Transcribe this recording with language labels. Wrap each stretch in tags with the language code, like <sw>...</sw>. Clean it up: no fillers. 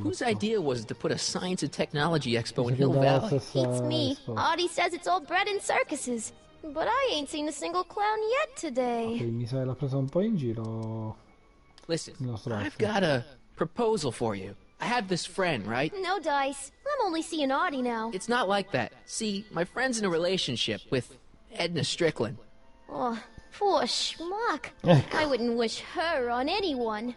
<en>Whose idea was it to put a science and technology expo in Hill Valley? It's me. Artie says it's all bred in circuses. But I ain't seen a single clown yet today.</en> <it>Ok, mi sa che l'ha presa un po' in giro.</it> <en>Listen, I've got a proposal for you. I have this friend, right? No dice. I'm only seeing Artie now. It's not like that. See, my friend's in a relationship with Edna Strickland. Oh, Poor schmuck. I wouldn't wish her on anyone.</en>